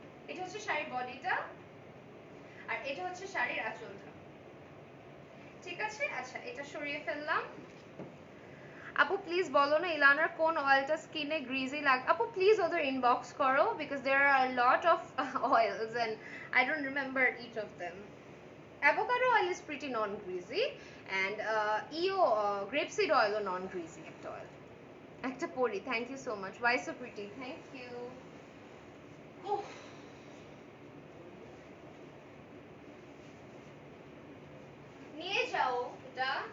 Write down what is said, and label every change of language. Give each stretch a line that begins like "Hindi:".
Bangla: এটা হচ্ছে শাড়ির বডিটা, আর এটা হচ্ছে শাড়ির আঁচলটা, ঠিক আছে? আচ্ছা, এটা সরিয়ে ফেললাম। আপু প্লিজ বলো না ইলানার কোন অয়েলটা স্কিনে গ্রিজি লাগে। আপু প্লিজ ওদের ইনবক্স করো
English: Because there are lot of oils and I don't remember each of them. avocado oil is pretty non greasy and grapeseed oil
Bangla: O
English: non greasy
Bangla: একটা
English: oil।
Bangla: একটা পরি,
English: Thank you so much, why so pretty, thank you.
Bangla: নিয়ে যাও এটা।